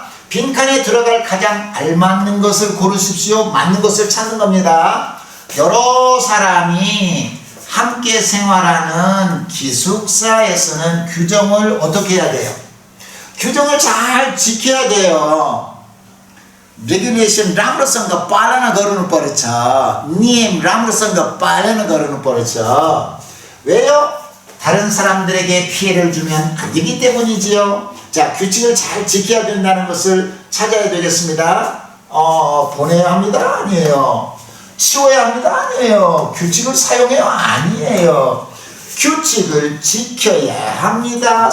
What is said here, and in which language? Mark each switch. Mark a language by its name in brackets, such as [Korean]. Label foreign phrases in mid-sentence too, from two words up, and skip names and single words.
[Korean] 빈칸에 들어갈 가장 알맞는 것을 고르십시오. 맞는 것을 찾는 겁니다. 여러 사람이 함께 생활하는 기숙사에서는 규정을 어떻게 해야 돼요? 규정을 잘 지켜야 돼요. [Nepali] 레귤레이션 राम्रोसँग पालना गर्नुपर्छ. नियम राम्रोसँग पालना गर्नुपर्छ. [Korean] 왜요? 다른 사람들에게 피해를 주면 안 되기 때문이지요. 자, 규칙을 잘 지켜야 된다는 것을 찾아야 되겠습니다. 보내야 합니다? 아니에요. 치워야 합니다? 아니에요. 규칙을 사용해요? 아니에요. 규칙을 지켜야 합니다.